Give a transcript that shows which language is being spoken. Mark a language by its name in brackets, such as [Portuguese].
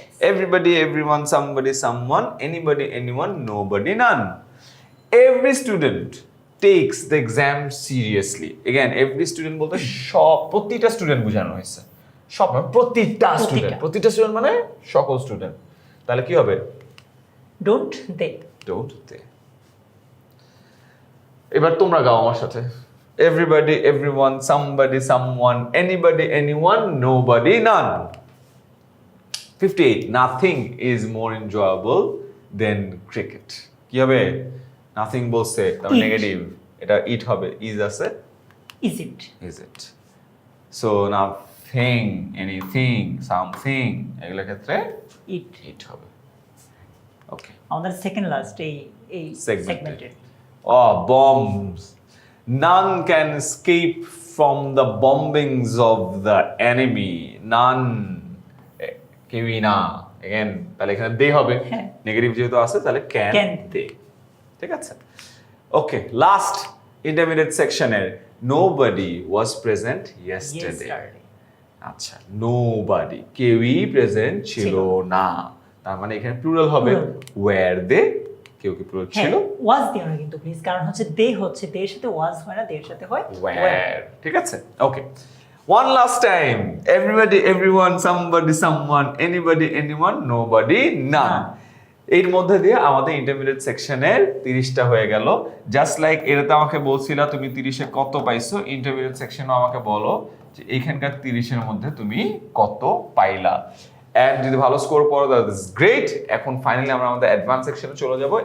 [English] Everybody, everyone, somebody, someone, anybody, anyone, nobody, none. Every student takes the exam seriously. Again, every student [Bangla] বলতে সব, প্রতিটা student বোঝানো হয়েছে, সব মানে প্রতিটা স্টুডেন্ট, প্রতিটা স্টুডেন্ট মানে সকল স্টুডেন্ট। তাহলে কি হবে, [English] Don't they, don't they. [Bangla] এবার তোমরা গাও আমার সাথে, [English] Everybody, everyone, somebody, someone, anybody, anyone, nobody, none. 58, nothing is more enjoyable than cricket. [Bangla] কি হবে, নাথিং বলছে তাহলে [English] It. [Bangla] নেগেটিভ, এটা ইট হবে, ইজ আছে, [English] Is it is it. So nothing, anything, something, [Bangla] এগুলোর ক্ষেত্রে [English] It. [Bangla] ইট হবে। ওকে, আমাদের সেকেন্ড লাস্ট এই সেগমেন্টের [English] Oh, bombs. None can escape from the bombings of the enemy. [Bangla] None. কেউই না। Again, তাহলে এখানে দে হবে। হ্যাঁ। নেগেটিভ যেহেতু আছে তাহলে ক্যান [English] Can. [Bangla] দে। ঠিক আছে? [English] Okay, last intermediate সেকশনের nobody was present yesterday. [Bangla] আচ্ছা, নোবডি, কেউই প্রেজেন্ট ছিল না। তার মানে এখানে প্লুরাল হবে ওয়্যার দে, কেউ কি প্লুরাল ছিল? ওয়াজ দিও না কিন্তু প্লিজ, কারণ হচ্ছে দে হচ্ছে, দের সাথে ওয়াজ হয় না, দের সাথে হয় [English] Where? [Bangla] ঠিক আছে? ওকে। [English] One last time. Everybody, everyone, somebody, someone, anybody, anyone, nobody, none. [Bangla] এর মধ্যে দিয়ে আমাদের ইন্টারমিডিয়েট সেকশনের 30টা হয়ে গেল। জাস্ট লাইক এটাতে আমাকে বলছিলা তুমি 30-এ কত পাইছো, ইন্টারমিডিয়েট সেকশনও আমাকে বলো যে এইখানকার 30-এর মধ্যে তুমি কত পাইলা। এন্ড যদি ভালো স্কোর করো [English] That is great. [Bangla] এখন ফাইনালি আমরা আমাদের অ্যাডভান্স সেকশনে চলে যাব।